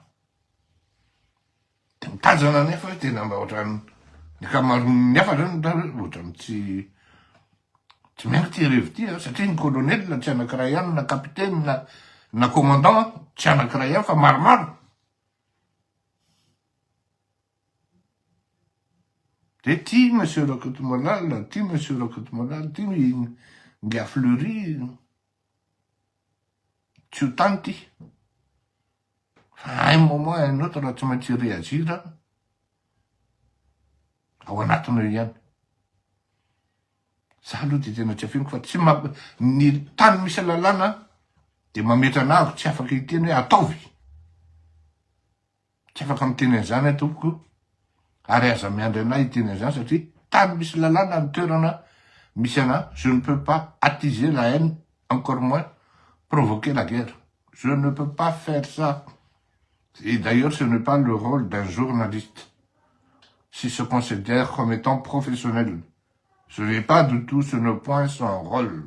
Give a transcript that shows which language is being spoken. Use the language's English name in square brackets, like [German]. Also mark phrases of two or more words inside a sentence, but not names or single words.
[Malagasy] De mitazana nefa hoe tena mba ohatrany ny kamaroany nefa zany ohatrany tsy miainga ty revy ty satria ny colonel tsy anankiray ihany na capitaine na commandant tsy anankiray ihany fa maromaro. De ty Monsieur Rakotomalala, ty Monsieur Rakotomalala, ty Ngia Fleury tsy ho tany ty. Fa [French] un moment un autre [Malagasy] raha tsy maintsy réagir ao anatiny eo ihany. Za aloha de tena tsy afiniko fa tsy ny tany misy lalàna de mametra anako tsy afaka hiteny hoe ataovy. Tsy afaka miteny an'izany ahy tompoko ary aza miandry anahy hiteny an'izany satria tany misy lalàna ny toerana misy anahy. [French] Je ne peux pas attiser la haine, encore moins provoquer la guerre. Je ne peux pas faire ça. Et d'ailleurs, ce n'est pas le rôle d'un journaliste. S'il se considère comme étant professionnel. Ce n'est pas du tout sur le point son rôle.